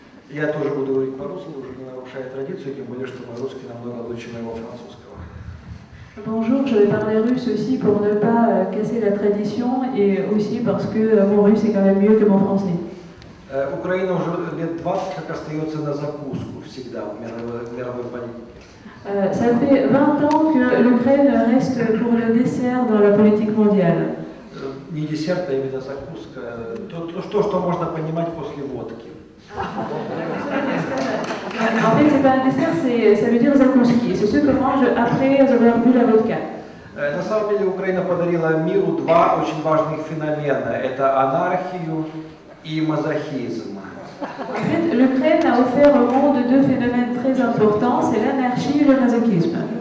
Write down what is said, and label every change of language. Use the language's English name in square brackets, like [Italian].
[Russian] Я тоже буду говорить по-русски, уже не нарушая традицию, тем более, что мой русский намного лучше моего французского. [French] Bonjour, je vais parler russe aussi pour ne pas casser la tradition et aussi parce que mon russe est quand même mieux que mon français. [Russian] Украина уже лет 20 как остается на закуску всегда в мировой политике. [French] Ça fait 20 ans que l'Ukraine reste pour le dessert dans la politique mondiale. [Russian] Не десерт, а именно закуска. То, что можно понимать после водки. [French] En fait, c'est pas un dessert, ça veut dire zakouski. C'est ce que mange après avoir bu la vodka. [Russian] На самом деле Украина подарила миру два очень важных феномена. Это анархию и мазохизм. [French] En fait, l'Ukraine a offert au monde deux phénomènes très importants, c'est l'anarchie et le masochisme.